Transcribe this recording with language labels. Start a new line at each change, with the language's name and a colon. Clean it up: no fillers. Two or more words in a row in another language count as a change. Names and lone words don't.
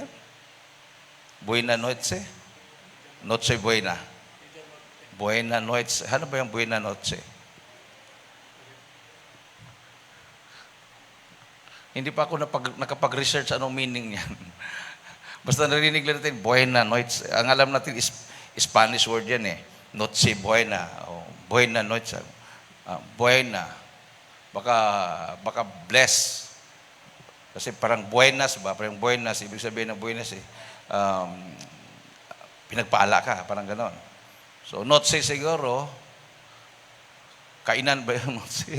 Spanish: Buena Noche? Noche Buena. Buena Noche.
Filipino: Ano ba yung
Spanish: Buena Noche?
Filipino: Hindi pa ako nakapag-research anong meaning niyan. Basta narinig lang natin,
Spanish: Buena Noche.
Filipino: Ang alam natin is
English: Spanish word
Filipino: yan eh.
Spanish: Noche Buena. O, Buena Noche. Buena.
Filipino: Baka bless. Kasi parang buenas ba? Parang buenas. Ibig sabihin ng buenas eh. Pinagpaala ka. Parang ganon. So, noche siguro, kainan ba yung Noche?